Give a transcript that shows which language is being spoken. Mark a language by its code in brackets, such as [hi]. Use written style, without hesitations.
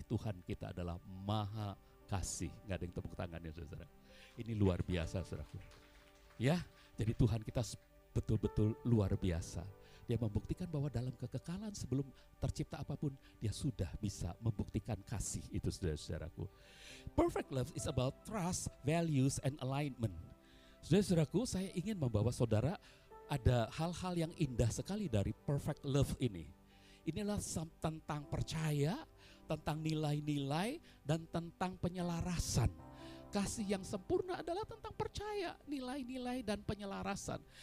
[id] Tuhan kita adalah maha kasih. Gak ada yang tepuk tangannya, saudara. Ini luar biasa, saudaraku. Ya, jadi Tuhan kita betul-betul luar biasa. Dia membuktikan bahwa dalam kekekalan sebelum tercipta apapun, Dia sudah bisa membuktikan kasih itu, saudara-saudaraku. [en] Perfect love is about trust, values, and alignment. [id] Saudara-saudaraku, saya ingin membawa saudara ada hal-hal yang indah sekali dari perfect love ini. Inilah tentang percaya, tentang nilai-nilai, dan tentang penyelarasan. Kasih yang sempurna adalah tentang percaya, nilai-nilai, dan penyelarasan.